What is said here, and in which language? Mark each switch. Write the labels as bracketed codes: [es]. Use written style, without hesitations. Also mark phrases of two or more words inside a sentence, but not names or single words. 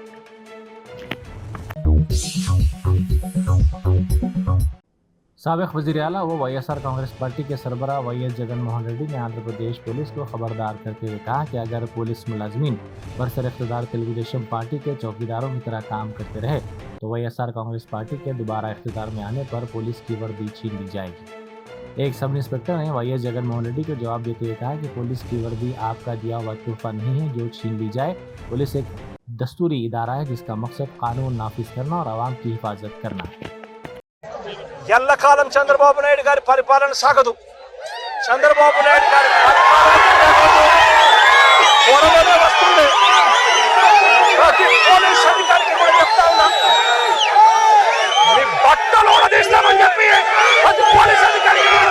[ur] سابق وزیر اعلیٰ و وائی ایس آر کانگریس پارٹی کے سربراہ وائی ایس جگن موہن ریڈی نے آندھرا پردیش پولیس کو خبردار کرتے ہوئے کہا کہ اگر پولیس ملازمین برسر اقتدار تلگو دیشم پارٹی کے چوکیداروں کی طرح کام کرتے رہے تو وائی ایس آر کانگریس پارٹی کے دوبارہ اقتدار میں آنے پر پولیس کی وردی چھین لی جائے گی۔ ایک سب انسپکٹر نے وائی ایس جگن موہن ریڈی کو جواب دیتے ہوئے کہا کہ پولیس کی وردی آپ کا دیا ہوا تحفہ نہیں ہے جو چھین لی جائے۔ پولیس ایک دستوری ادارہ ہے جس کا مقصد قانون نافذ کرنا اور عوام کی حفاظت کرنا ہے۔ [te] ఎల్లకాలం చంద్రబాబు నాయుడు గారి పరిపాలన సాగదు. చంద్రబాబు నాయుడు గారి పరిపాలన వస్తుంది. ప్రతి పోలీస్ అధికారికి కూడా చెప్తా ఉన్నా, మీ బట్టలు ఉడదీస్తామని చెప్పి ప్రతి పోలీస్ అధికారికి